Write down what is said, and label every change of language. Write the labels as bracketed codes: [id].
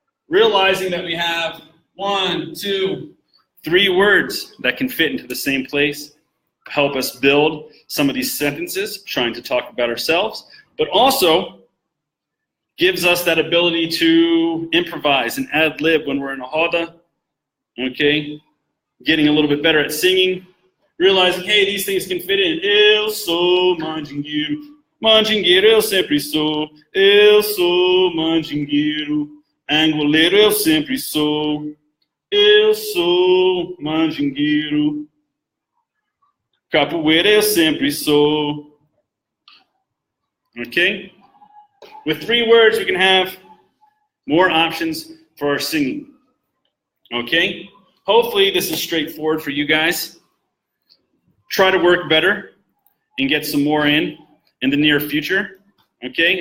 [en] Realizing that we have 1, 2, 3 words that can fit into the same place, help us build some of these sentences, trying to talk about ourselves, but also gives us that ability to improvise and ad-lib when we're in a roda, okay? Getting a little bit better at singing, realizing, hey, these things can fit in. [pt] Eu sou mandingueiro, mandingueiro eu sempre sou. Eu sou mandingueiro, angoleiro eu sempre sou. Eu sou mandingueiro, capoeira eu sempre sou. [en] Okay? With 3 words, we can have more options for our singing. Okay? Hopefully this is straightforward for you guys. Try to work better and get some more in the near future. Okay?